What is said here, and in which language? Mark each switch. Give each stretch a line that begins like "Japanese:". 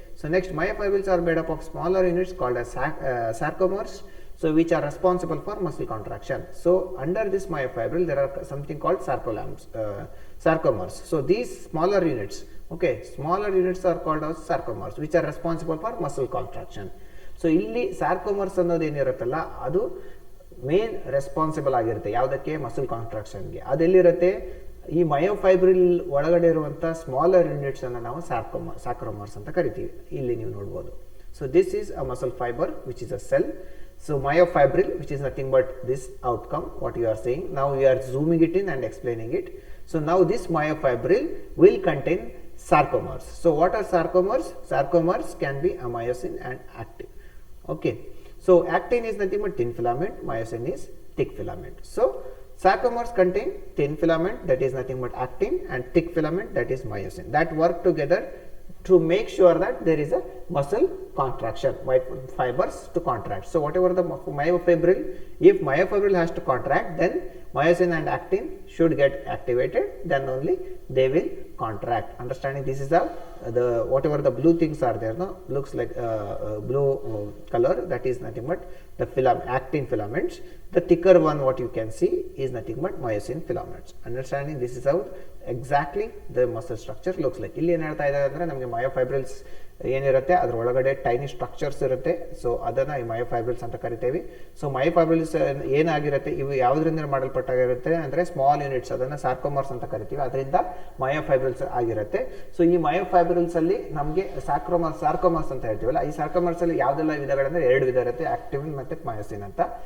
English: So next myofibrils are made up of smaller units called as sarcomers, so which are responsible for muscle contraction. So under this myofibril there are something called sarcomers. So these smaller units, okay, smaller units are called as sarcomers which are responsible for muscle contraction.
Kannada: So ಇಲ್ಲಿ ಸಾರ್ಕೋಮರ್ಸ್ ಅನ್ನೋದು ಏನಿರುತ್ತಲ್ಲ ಅದು main responsible ಆಗಿರುತ್ತೆ ಯಾವುದಕ್ಕೆ, muscle ಕಾಂಟ್ರಾಕ್ಷನ್ಗೆ. ಅದೆಲ್ಲಿರುತ್ತೆ, ಈ ಮಯೋಫೈಬ್ರಿಲ್ ಒಳಗಡೆ ಇರುವಂತಹ smaller units ಅನ್ನು ನಾವು ಸಾಕ್ರೋಮರ್ಸ್ ಅಂತ ಕರಿತೀವಿ. ಇಲ್ಲಿ ನೀವು ನೋಡಬಹುದು.
English: So this is a muscle fibre which is a cell. So myofibril which is nothing but this outcome what you are saying. Now we are zooming it in and explaining it. So now this myofibril will contain sarcomers. So what are sarcomers? Sarcomers can be a myosin and actin. Okay, so actin is nothing but thin filament, myosin is thick filament. So sarcomers contain thin filament, that is nothing but actin, and thick filament, that is myosin, that work together to make sure that there is a muscle contraction, fibers to contract. So whatever the myofibril, if myofibril has to contract, then myosin and actin should get activated, then only they will contract. Understanding? This is the whatever the blue things are there, no, looks like blue color, that is nothing but the actin filaments. The thicker one what you can see is nothing but myosin filaments. Understanding? This is how exactly the muscle structure looks like.
Kannada: ಇಲ್ಲಿ ಏನು ಹೇಳ್ತಾ ಇದ್ದಾರೆ ಅಂದ್ರೆ ನಮಗೆ ಮಯೋಫೈಬ್ರಿಲ್ಸ್ ಏನಿರುತ್ತೆ ಅದರ ಒಳಗಡೆ tiny structures ಇರುತ್ತೆ. ಸೊ ಅದನ್ನ ಈ ಮಯೋಫೈಬ್ರಿಲ್ಸ್ ಅಂತ ಕರಿತೇವೆ. ಸೊ ಮಯೋಫೈಬ್ರಿಲ್ಸ್ ಏನಾಗಿರುತ್ತೆ, ಇವು ಯಾವುದರಿಂದ ಮಾಡಲ್ಪಟ್ಟಾಗಿರುತ್ತೆ ಅಂದ್ರೆ ಸ್ಮಾಲ್ ಯೂನಿಟ್ಸ್, ಅದನ್ನ ಸಾರ್ಕೋಮರ್ಸ್ ಅಂತ ಕರಿತೀವಿ, ಅದರಿಂದ ಮಯೋಫೈಬ್ರಿಲ್ಸ್ ಆಗಿರುತ್ತೆ. ಸೊ ಈ ಮಯೋಫೈಬ್ರಿಲ್ಸ್ ಅಲ್ಲಿ ನಮಗೆ ಸಾರ್ಕೋಮರ್ಸ್ ಅಂತ ಹೇಳ್ತೀವಲ್ಲ, ಈ ಸಾರ್ಕೋಮರ್ಸ್ ಅಲ್ಲಿ ಯಾವ್ದೆಲ್ಲ ವಿಧಗಳಂದ್ರೆ 2 ವಿಧ ಇರುತ್ತೆ, ಆಕ್ಟಿನ್ ಮತ್ತೆ ಮಯೋಸಿನ್ ಅಂತ.